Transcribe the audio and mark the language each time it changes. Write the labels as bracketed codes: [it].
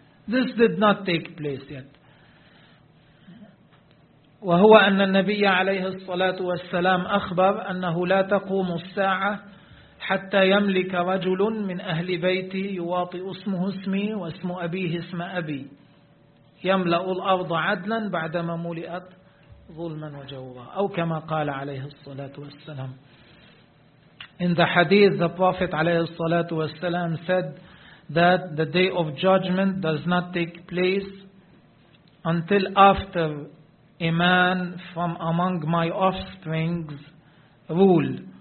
[en] This did not take place yet. [ar] وهو أن النبي عليه الصلاة والسلام أخبر أنه لا تقوم الساعة حتى يملك رجل من أهل بيتي يواطئ اسمه اسمي واسم أبيه اسم أبي يملأ الأرض عدلا بعدما ملئت ظلما وجورا أو كما قال عليه الصلاة والسلام. [en] In the hadith, the Prophet [ar] عليه الصلاة والسلام [en] said that the day of judgment does not take place until after a man from among my offsprings rule.